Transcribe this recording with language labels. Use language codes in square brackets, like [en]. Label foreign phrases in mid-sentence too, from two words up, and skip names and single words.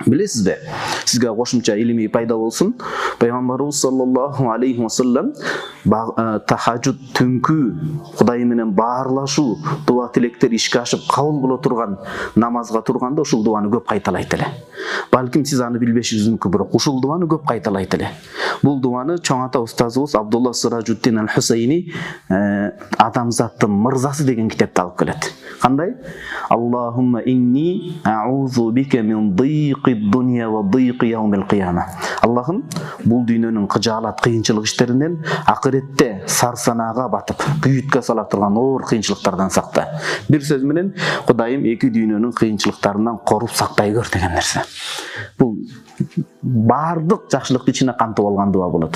[ky] Bilesizbe, sizge qoşumça ilmi пайда болсын. Пайгамбарыбыз [ar] صلى الله عليه وسلم [ky] tahajjud түнкү Кудай менен баарлашуу, дуа тилектер ишке ашып кабыл боло турган намазга турганда ушул дуаны көп кайталайт эле. Балким сиз аны билбешиңиз мүмкүн, бирок ушул дуаны көп кайталайт эле. Бул дуаны чоң ата устазыбыз Абдулла Сиражуддин аль-Хусайни адамзаттын мырзасы деген китепте алып келет. Кандай? [ar] اللهم إني أعوذ بك من ضيق الدنيا وضيق يوم القيامة. [ky] Аллахым, бул дүйнөнүн кыжаалат, кыйынчылык иштеринен, акыретте сарсанага батып, күйүткө сала турган оор кыйынчылыктардан сакта. Бир сөз менен, Кудайым эки дүйнөнүн кыйынчылыктарынан коруп сактай көр деген нерсе. Бул бардык жакшылыкты ичине кантып алган дуа болот.